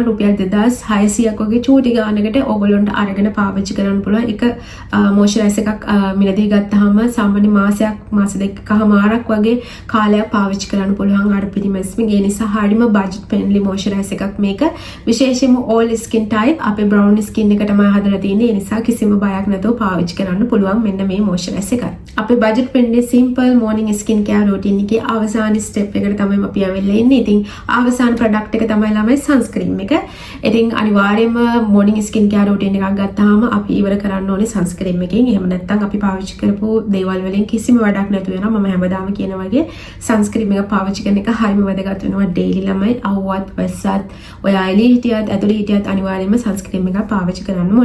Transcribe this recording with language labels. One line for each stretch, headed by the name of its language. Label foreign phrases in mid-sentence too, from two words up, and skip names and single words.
Sinhala: රුපියල් 2600ක් වගේ චූටි ගානකට ඔයගොල්ලන්ට අරගෙන පාවිච්චි කරන්න පුළුවන්. එක මොයිස්චරයිසර් එකක් මිලදී ගත්තාම සාමාන්‍ය මාස දෙකකමාරක් වගේ කාලයක් පාවිච්චි කරන්න පුළුවන් අර පිරිමැස්මෙන්. ඒ නිසා හරියම
English: budget friendly moisturizer
Sinhala: එකක් මේක. විශේෂයෙන්ම
English: all skin type
Sinhala: අපේ
English: brown skin
Sinhala: එක තමයි හදලා තියෙන්නේ. ඒ නිසා කිසිම බයක් නැතුව පාවිච්චි කරන්න පුළුවන් මෙන්න මේ මොයිස්චරයිසර් එක. අපේ
English: budget friendly simple morning skin care routine
Sinhala: එකේ අවසාන ස්ටෙප් එකට තමයි අපි ආවෙලා ඉන්නේ. ඉතින් අවසාන ප්‍රොඩක්ට් එක තමයි ළමයි සන්ස්ක්‍රීන් එක. ඉතින් අනිවාර්යයෙන්ම
English: morning skin care routine
Sinhala: එකක් ගත්තාම අපි ඉවර කරන්න ඕනේ සන්ස්ක්‍රීන් එකෙන්. එහෙම නැත්නම් අපි පාවිච්චි කරපු දේවල් වලින් කිසිම වැඩක් නැතු වෙනවා. මම හැමදාම කියන වගේ සන්ස්ක්‍රීන් එක පාවිච්චි කරන එක හරිම වැදගත් වෙනවා. ඩේලි ළමයි අවුවත් වැස්සත් ඔයා එළිය හිටියත් ඇතුළේ හිටියත් අනිවාර්යයෙන්ම සන්ස්ක්‍රීන් එකක් පාවිච්චි කරන්න ඕනේ.